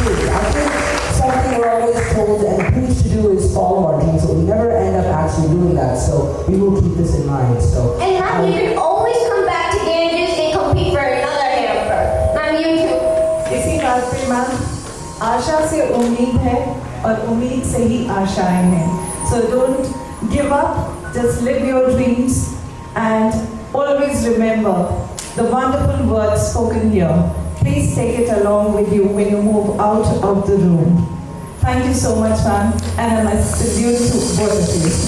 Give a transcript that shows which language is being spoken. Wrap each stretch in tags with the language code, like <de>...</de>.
<en>I think something we're always told and preached to do is follow our dreams, but we never end up actually doing that. So we will keep this in mind. So. And ma'am, you can always come back to Ganges and compete for another hamper. Ma'am, you too.</en> <hi>इसी बात पे ma'am, आशा से उम्मीद है और उम्मीद से ही आशाएं हैं.</hi> <en>So don't give up. Just live your dreams and always remember the wonderful words spoken here. Please take it along with you when you move out of the room. Thank you so much, ma'am, and I must salute to both of you.</en>